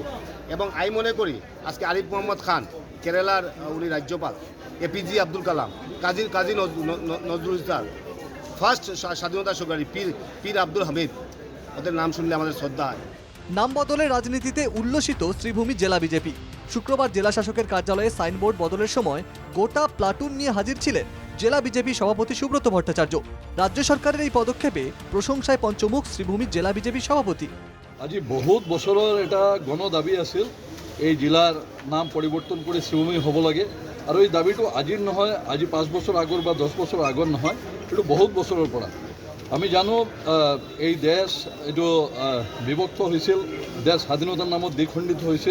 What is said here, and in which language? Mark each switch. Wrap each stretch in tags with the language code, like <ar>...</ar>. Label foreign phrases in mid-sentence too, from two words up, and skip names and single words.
<bn>এবং আমি মনে করি আজকে আরিফ মোহাম্মদ খান, কেরালার উনি রাজ্যপাল, এপিজে আব্দুল কালাম, কাজী নজরুল ইসলাম, ফার্স্ট স্বাধীনতা সংগ্রামী পীর আব্দুল হামিদ, ওদের নাম শুনলে আমাদের শ্রদ্ধা হয়। নাম বদলের রাজনীতিতে উল্লসিত শ্রীভূমি জেলা বিজেপি। শুক্রবার জেলা শাসকের কার্যালয়ে সাইনবোর্ড বদলের সময় গোটা প্লাটুন নিয়ে হাজির ছিলেন জেলা বিজেপি সভাপতি সুব্রত ভট্টাচার্য। রাজ্য সরকারের এই পদক্ষেপে প্ৰশংসায় পঞ্চমুখ শ্রীভূমি জেলা বিজেপি সভাপতি।</bn> <as>আজি বহুত বছৰৰ এটা গণ দাবী আছিল, এই জিলাৰ নাম পৰিৱৰ্তন কৰি শ্ৰীভূমি হ'ব লাগে। আৰু এই দাবীটো আজিৰ নহয়, আজি 5 বছৰ আগৰ বা 10 বছৰ আগৰ নহয়, এইটো বহুত বছৰৰ পৰা। আমি জানো এই দেশ এইটো বিভক্ত হৈছিল, দেশ স্বাধীনতাৰ নামত দ্বিখণ্ডিত হৈছিল।</as>